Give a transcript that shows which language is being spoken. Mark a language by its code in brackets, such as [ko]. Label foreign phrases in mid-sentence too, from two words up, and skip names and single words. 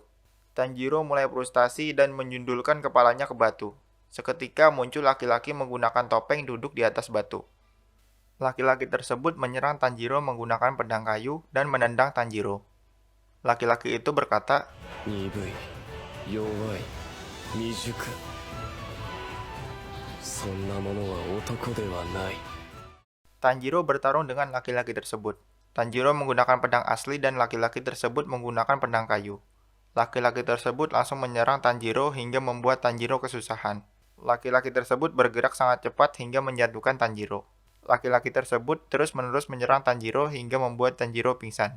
[id] Tanjiro mulai frustasi dan menyundulkan kepalanya ke batu. Seketika muncul laki-laki menggunakan topeng duduk di atas batu. Laki-laki tersebut menyerang Tanjiro menggunakan pedang kayu dan menendang Tanjiro. Laki-laki itu berkata, [ja] "鈍い, 弱い、未熟. そんなものは男ではない." [id] Tanjiro bertarung dengan laki-laki tersebut. Tanjiro menggunakan pedang asli dan laki-laki tersebut menggunakan pedang kayu. Laki-laki tersebut langsung menyerang Tanjiro hingga membuat Tanjiro kesusahan. Laki-laki tersebut bergerak sangat cepat hingga menjatuhkan Tanjiro. Laki-laki tersebut terus-menerus menyerang Tanjiro hingga membuat Tanjiro pingsan.